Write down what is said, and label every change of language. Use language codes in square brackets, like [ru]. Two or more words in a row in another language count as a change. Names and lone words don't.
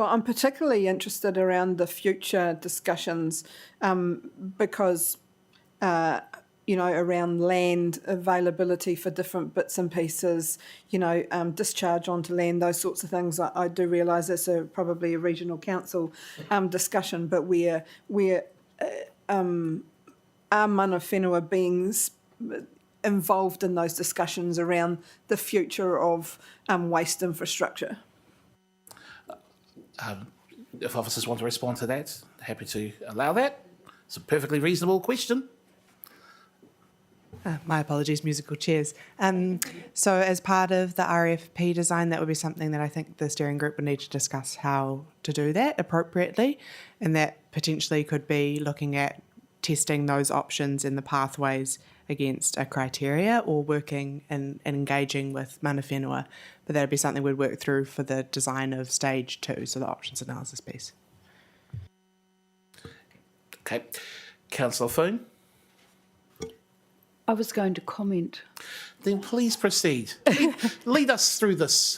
[en] I'm particularly interested around the future discussions because, around land availability for different bits and pieces, discharge onto land, those sorts of things. I do realise that's probably a regional council discussion, but where are [mi] mana whenua [en] being involved in those discussions around the future of waste infrastructure? If officers want to respond to that, happy to allow that. It's a perfectly reasonable question. My apologies, musical chairs. So as part of the RFP design, that would be something that I think the steering group would need to discuss how to do that appropriately, and that potentially could be looking at testing those options in the pathways against a criteria or working and engaging with [mi] mana whenua. [en] But that would be something we'd work through for the design of stage 2, so the options analysis piece. Okay. Councillor Foon? I was going to comment. Then please proceed. Lead us through this.